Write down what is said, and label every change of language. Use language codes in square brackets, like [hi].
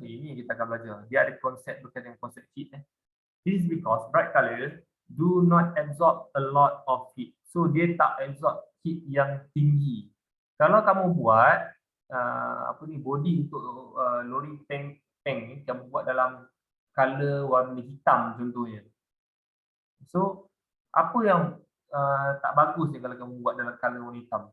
[ms] Okey, ini kita akan belajar. Dia ada konsep berkaitan dengan konsep heat. [en] This is because bright color do not absorb a lot of heat. [ms] So dia tak absorb heat yang tinggi. Kalau kamu buat body untuk lori tank ni, kamu buat dalam color warna hitam contohnya. So apa yang tak bagus ni kalau kamu buat dalam color warna hitam?